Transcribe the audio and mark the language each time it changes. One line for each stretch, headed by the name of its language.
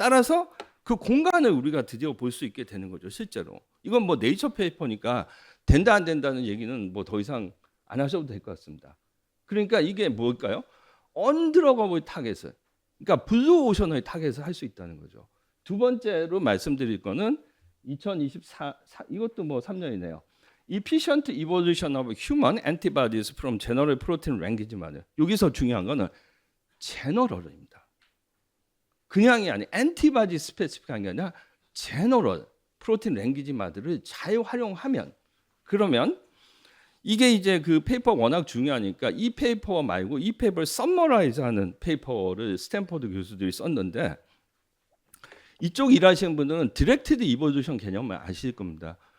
Korean: 따라서 그 공간을 우리가 드디어 볼 수 있게 되는 거죠. 실제로 이건 뭐 네이처 페이퍼니까 된다 안 된다는 얘기는 뭐 더 이상 안 하셔도 될 것 같습니다. 그러니까 이게 뭘까요? 언드러거블 타겟을 그러니까 블루 오션의 타겟을 할 수 있다는 거죠. 두 번째로 말씀드릴 거는 2024 이것도 뭐 3년이네요.
English: Efficient evolution of human antibodies from general protein language model.
Korean: 여기서 중요한 거는 제너럴입니다. 그냥이 아니 엔티바디 스페시픽한 게 아니라 제너럴 프로틴 랭귀지 마들을 잘 활용하면 그러면 이게 이제 그 페이퍼 워낙 중요하니까 이 페이퍼 말고 이 페이퍼를 썸머라이즈하는 페이퍼를 스탠퍼드 교수들이 썼는데 이쪽 일하시는 분들은 디렉티드 이볼루션 개념을 아실 겁니다.